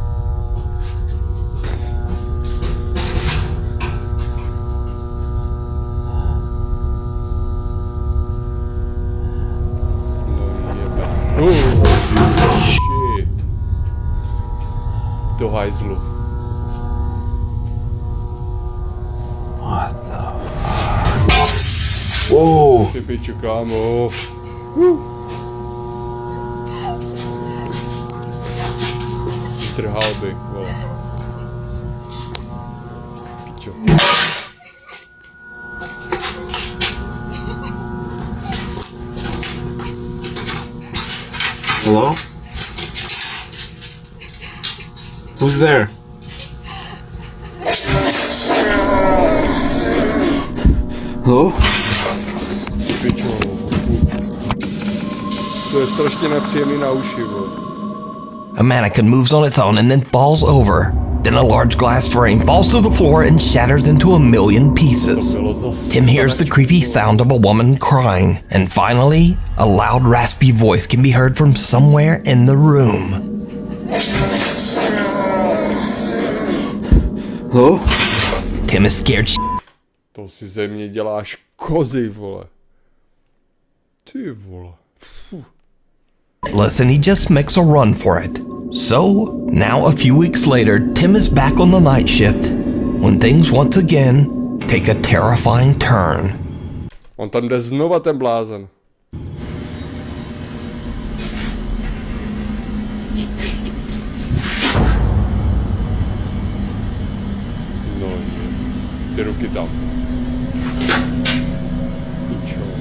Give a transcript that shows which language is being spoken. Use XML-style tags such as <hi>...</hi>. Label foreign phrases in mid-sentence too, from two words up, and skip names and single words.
<en>Oh shit.</en> <cs>Do hajzlu.</cs> <en>What the fuck? Whoa!</en> <cs>Ty piču, kámo. Trhal by, vole. Pičo.</cs> <en>Hello? Who's there? Hello?</en> <cs>Ty pičo. To je strašně nepříjemný na uši, vole.</cs> <en>A mannequin moves on its own and then falls over. Then a large glass frame falls to the floor and shatters into a million pieces. Tim hears the creepy sound of a woman crying, and finally, a loud raspy voice can be heard from somewhere in the room. Hello? Tim is scared</en> <cs>To si ze mě děláš kozy, vole. Ty vole.</cs> <en>and he just makes a run for it. So, now a few weeks later, Tim is back on the night shift when things once again take a terrifying turn.</en> <cs>On tam jde znova ten blázen. No, ty ruky tam. Pičo.</cs>